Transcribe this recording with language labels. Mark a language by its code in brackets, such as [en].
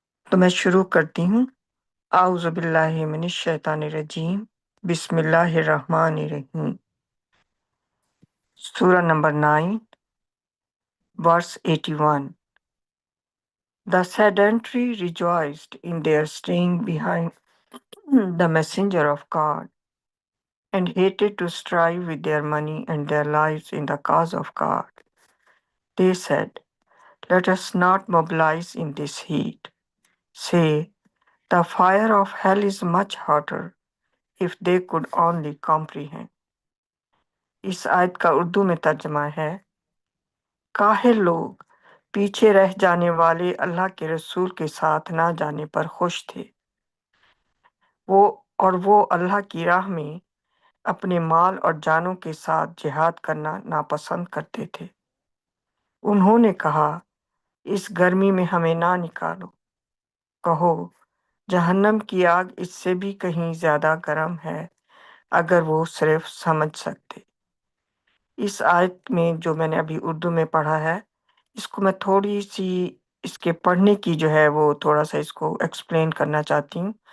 [ur] تو میں شروع کرتی ہوں۔ [ar] اعوذ باللہ من الشیطان الرجیم، بسم اللہ الرحمن الرحیم۔ [ur] سورہ number 9 [en] verse 81۔ The sedentary rejoiced in their staying behind the messenger of God and hated to strive with their money and their lives in the cause of God. They said, "Let us not mobilize in this heat." Say, "The fire of hell is much hotter." if they could only comprehend۔ [ur] اس آیت کا اردو میں ترجمہ ہے، کاہل لوگ پیچھے رہ جانے والے اللہ کے رسول کے ساتھ نہ جانے پر خوش تھے، وہ اللہ کی راہ میں اپنے مال اور جانوں کے ساتھ جہاد کرنا ناپسند کرتے تھے۔ انہوں نے کہا، اس گرمی میں ہمیں نہ نکالو۔ کہو، جہنم کی آگ اس سے بھی کہیں زیادہ گرم ہے، اگر وہ صرف سمجھ سکتے۔ اس آیت میں جو میں نے ابھی اردو میں پڑھا ہے، اس کو میں تھوڑی سی اس کے پڑھنے کی جو ہے وہ تھوڑا سا اس کو ایکسپلین کرنا چاہتی ہوں،